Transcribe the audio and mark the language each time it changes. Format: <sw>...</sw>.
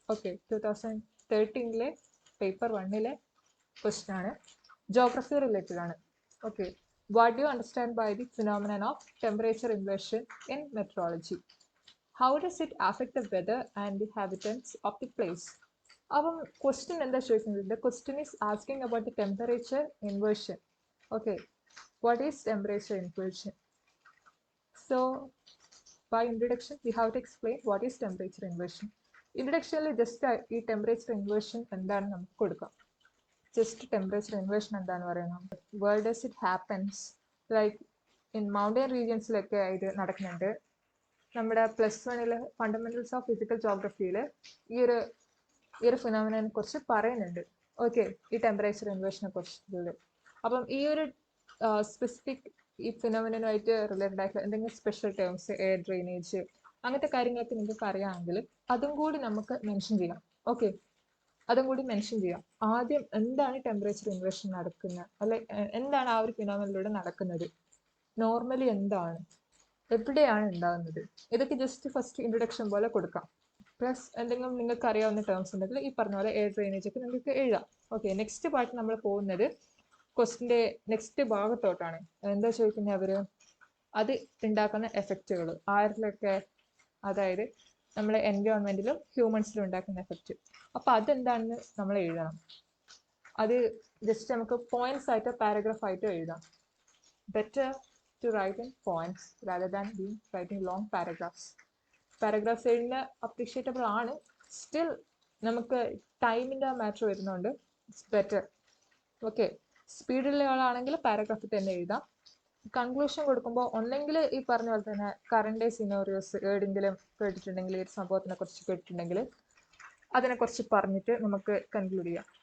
<ml>Okay, 2013 paper 1 question ആണ്. Geography related ആണ്.</ml> <en>Okay, what do you understand by the phenomenon of temperature inversion in meteorology? How does it affect the weather and the habitants of the place?</en> <ml>അപ്പം question എന്താ ചോദിക്കുന്നത്?</ml> <en>Question is asking about the temperature inversion. Okay, what is temperature inversion? So, by introduction, we have to explain what is temperature inversion.</en> <ml>Introduction just ഈ temperature inversion എന്താണ് നമുക്ക് കൊടുക്കാം.</ml> <en>Just temperature inversion</en> <ml>എന്താണെന്ന് പറയണം.</ml> <en>Where does it happens?</en> <ml>Like in mountain regionsലൊക്കെ ഇത് നടക്കുന്നുണ്ട്. നമ്മുടെ +1 fundamentals of physical ജോഗ്രഫിയിൽ ഈ ഒരു ഫിനോമിനനെ കുറിച്ച് പറയുന്നുണ്ട്. ഓക്കെ, ഈ ടെമ്പറേച്ചർ ഇൻവേർഷനെ കുറിച്ചിട്ടുള്ളത്. അപ്പം ഈ ഒരു സ്പെസിഫിക് ഈ ഫിനോമിനുമായിട്ട് റിലേറ്റഡ് ആയിട്ടുള്ള എന്തെങ്കിലും സ്പെഷ്യൽ ടേംസ്, എയർ ഡ്രെയിനേജ്, അങ്ങനത്തെ കാര്യങ്ങളൊക്കെ നിങ്ങൾക്ക് അറിയാമെങ്കിൽ അതും കൂടി നമുക്ക് മെൻഷൻ ചെയ്യാം. ഓക്കെ, അതും കൂടി മെൻഷൻ ചെയ്യാം. ആദ്യം എന്താണ് ടെമ്പറേച്ചർ ഇൻവേർഷൻ നടക്കുന്നത്, അല്ലെ എന്താണ് ആ ഒരു ഫിനോമിനിലൂടെ നടക്കുന്നത്, നോർമലി എന്താണ്, എവിടെയാണ് ഉണ്ടാകുന്നത്, ഇതൊക്കെ ജസ്റ്റ് ഫസ്റ്റ് ഇൻട്രൊഡക്ഷൻ പോലെ കൊടുക്കാം. പ്ലസ് എന്തെങ്കിലും നിങ്ങൾക്ക് അറിയാവുന്ന ടേംസ് ഉണ്ടെങ്കിൽ ഈ പറഞ്ഞ പോലെ എയർ ഡ്രെയിനേജ് ഒക്കെ നിങ്ങൾക്ക് എഴുതാം. ഓക്കെ, നെക്സ്റ്റ് പാർട്ട് നമ്മൾ പോകുന്നത് ക്വസ്റ്റിൻ്റെ നെക്സ്റ്റ് ഭാഗത്തോട്ടാണ്. എന്താ ചോദിക്കുന്നത് അവര്? അത് ഉണ്ടാക്കുന്ന എഫക്റ്റുകൾ ആരിലൊക്കെ, അതായത് നമ്മളെ എൻവയോൺമെന്റിലും ഹ്യൂമൻസിലും ഉണ്ടാക്കുന്ന എഫക്റ്റ്. അപ്പം അതെന്താണെന്ന് നമ്മൾ എഴുതണം. അത് ജസ്റ്റ് നമുക്ക് പോയിന്റ്സ് ആയിട്ടോ പാരഗ്രാഫ് ആയിട്ടോ എഴുതാം.</ml> <en>Better to write in points rather than being writing long paragraphs.</en> <ml>Paragraphs എഴുതുന്ന അപ്രീഷിയേറ്റബിൾ ആണ്. സ്റ്റിൽ നമുക്ക് ടൈമിൻ്റെ മാറ്റർ വരുന്നുണ്ട്.</ml> <en>It's better.</en> <ml>ഓക്കെ, സ്പീഡുള്ള ആളാണെങ്കിൽ പാരഗ്രാഫിൽ തന്നെ എഴുതാം. കൺക്ലൂഷൻ കൊടുക്കുമ്പോൾ ഒന്നെങ്കിൽ ഈ പറഞ്ഞ പോലെ തന്നെ കറണ്ട് ഡേ സിനോറിയോസ് എവിടെയെങ്കിലും കേട്ടിട്ടുണ്ടെങ്കിൽ, ഈ സംഭവത്തിനെ കുറിച്ച് കേട്ടിട്ടുണ്ടെങ്കിൽ അതിനെക്കുറിച്ച് പറഞ്ഞിട്ട് നമുക്ക് കൺക്ലൂഡ് ചെയ്യാം.</ml>